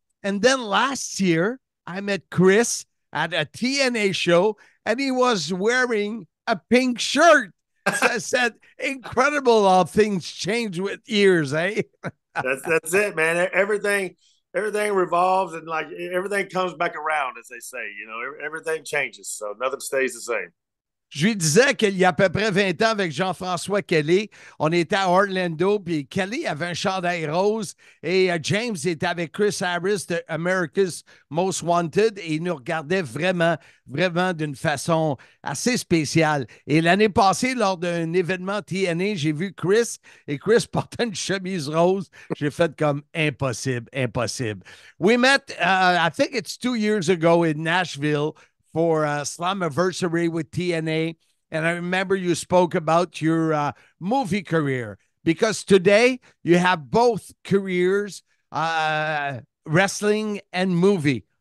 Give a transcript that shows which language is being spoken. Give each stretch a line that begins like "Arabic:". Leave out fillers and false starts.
English: And then last year, I met Chris at a TNA show, and he was wearing a pink shirt. So I said, incredible how things change with years, eh? That's it, man. Everything revolves and like everything comes back around, as they say. You know, everything changes, so nothing stays the same.
French: Je lui disais qu'il y a à peu près 20 ans avec Jean-François Kelly, on était à Orlando, puis Kelly avait un chandail rose et James était avec Chris Harris de America's Most Wanted et il nous regardait vraiment, vraiment d'une façon assez spéciale. Et l'année passée, lors d'un événement TNA, j'ai vu Chris et Chris portait une chemise rose. J'ai fait comme impossible, impossible.
English: We met, I think it's 2 years ago in Nashville, for Slammiversary with TNA. And I remember you spoke about your movie career because today you have both careers, wrestling and movie.